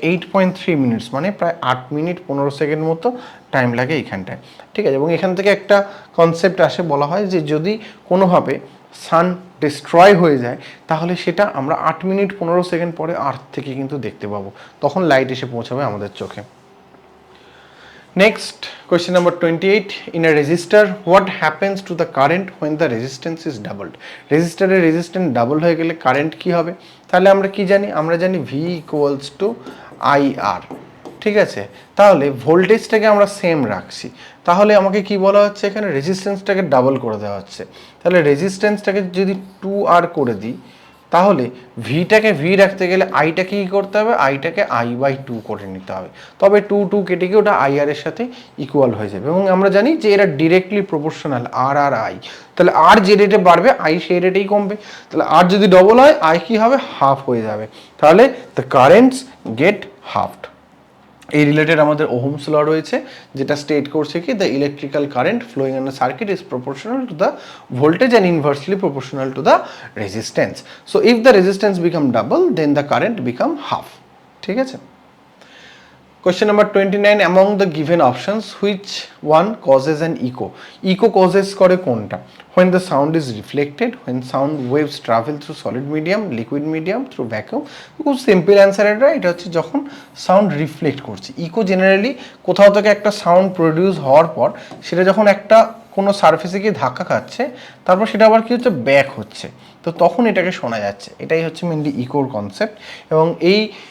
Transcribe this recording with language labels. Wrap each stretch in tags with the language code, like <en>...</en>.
<bn>8.3 minutes, মানে প্রায় 8 minute 15 second মতো টাইম লাগে এইখানটায়। ঠিক আছে, এবং এখান থেকে একটা কনসেপ্ট আসে, বলা হয় যে যদি কোনোভাবে সান ডিস্ট্রয় হয়ে যায়, তাহলে সেটা আমরা 8 মিনিট 15 সেকেন্ড পরে আর্থ থেকে কিন্তু দেখতে পাবো, তখন লাইট এসে পৌঁছাবে আমাদের চোখে।</bn> <en>Next, question number 28, in a resistor, what happens to the current when the resistance is doubled?</en> <bn>রেজিস্টারের রেজিস্ট্যান্স ডাবল হয়ে গেলে কারেন্ট কি হবে? তাহলে আমরা কি জানি? আমরা জানি V = IR। ঠিক আছে, তাহলে ভোল্টেজটাকে আমরা সেম রাখছি, তাহলে আমাকে কি বলা হচ্ছে এখানে? রেজিস্ট্যান্সটাকে ডাবল করে দেওয়া হচ্ছে। তাহলে রেজিস্ট্যান্সটাকে যদি 2R করে দিই, তাহলে ভিটাকে ভি রাখতে গেলে আইটাকে কী করতে হবে? আইটাকে I/2 করে নিতে হবে, তবে 2 কেটে গিয়ে ওটা IR এর সাথে ইকুয়াল হয়ে যাবে। এবং আমরা জানি যে এরা directly proportional, আর আর I. তাহলে আর যে রেটে বাড়বে, আই সেই রেটেই কমবে। তাহলে আর যদি ডবল হয়, আই কি হবে? হাফ হয়ে যাবে। তাহলে</bn> <en>The currents get halved.</en> <bn>এই রিলেটেড আমাদের ওহমস ল রয়েছে, যেটা স্টেট করছে কি</bn> <en>The electrical current flowing in a circuit is proportional to the voltage and inversely proportional to the resistance. So if the resistance become double, then the current become half.</en> <bn>ঠিক আছে,</bn> <en>question number 29, among the given options which one causes an echo? Echo causes</en> <bn>করে কোনটা?</bn> <en>when the sound is reflected, when sound waves travel through solid medium, liquid medium, through vacuum.</en> <bn>খুব simple answer এটা হচ্ছে যখন sound reflect করছে। Eco generally কোথাও থেকে একটা সাউন্ড প্রডিউস হওয়ার পর সেটা যখন একটা কোনো সারফেসে গিয়ে ধাক্কা খাচ্ছে, তারপর সেটা আবার কি হচ্ছে? ব্যাক হচ্ছে, তো তখন এটাকে শোনা যাচ্ছে। এটাই হচ্ছে মেনলি ইকোর কনসেপ্ট। এবং এই</bn>